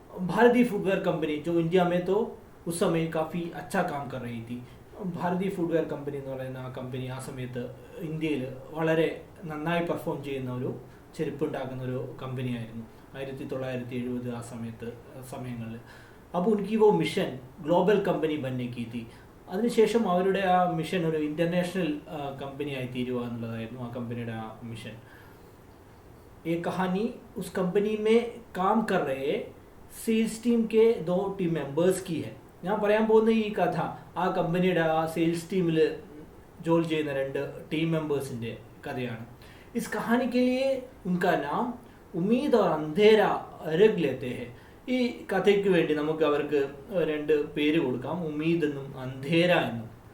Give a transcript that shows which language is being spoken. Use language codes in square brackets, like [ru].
[hi] भारतीय footwear company जो India में तो उस समय काफ़ी अच्छा काम कर रही थी. [ml] ഭാരതീയ ഫുട്വെയർ കമ്പനി എന്ന് പറയുന്ന ആ കമ്പനി ആ സമയത്ത് ഇന്ത്യയിൽ വളരെ നന്നായി പെർഫോം ചെയ്യുന്ന ഒരു ചെരുപ്പുണ്ടാക്കുന്ന ഒരു കമ്പനിയായിരുന്നു 1970 ആ സമയങ്ങളിൽ. അപ്പോൾ ഉനക്ക് [hi] वो [ml] മിഷൻ ഗ്ലോബൽ കമ്പനി [hi] बनने की थी. [ml] അതിനുശേഷം അവരുടെ ആ മിഷൻ ഒരു ഇൻ്റർനാഷണൽ കമ്പനിയായി തീരുക എന്നുള്ളതായിരുന്നു ആ കമ്പനിയുടെ ആ മിഷൻ. [hi] ये कहानी उस कंपनी में काम कर रहे सेल्स टीम के 2 टीम मेंबर्स की है. [ml] ഞാൻ പറയാൻ പോകുന്ന ഈ കഥ ആ കമ്പനിയുടെ ആ സെയിൽസ് ടീമിൽ ജോലി ചെയ്യുന്ന 2 ടീം മെമ്പേഴ്സിൻ്റെ കഥയാണ്. [hi] इस कहानी के लिए उनका नाम उम्मीद और अंधेरा रख लेते हैं. [ml] ഈ കഥയ്ക്ക് വേണ്ടി നമുക്ക് അവർക്ക് 2 പേര് കൊടുക്കാം, ഉമീദ് എന്നും അന്ധേര എന്നും.